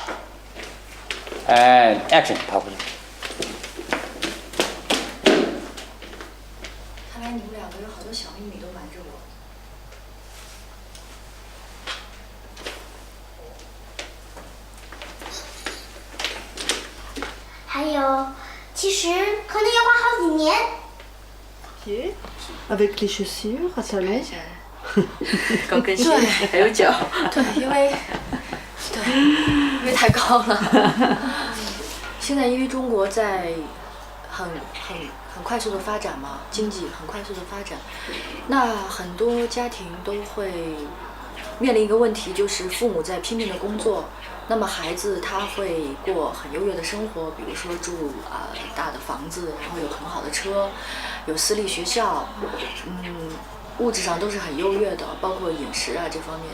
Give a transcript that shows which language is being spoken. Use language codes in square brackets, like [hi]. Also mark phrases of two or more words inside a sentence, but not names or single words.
[en] And action. [zh] 看来你们2个有好多小秘密都瞒着我。还有，其实可能要花好几年。 [fr] Avec les chaussures à talons. [zh] 高跟鞋还有脚。对，因为太高了。现在因为中国在很快速的发展嘛，经济很快速的发展，那很多家庭都会面临一个问题，就是父母在拼命的工作，那么孩子他会过很优越的生活，比如说住大的房子，然后有很好的车，有私立学校，物质上都是很优越的，包括饮食啊这方面。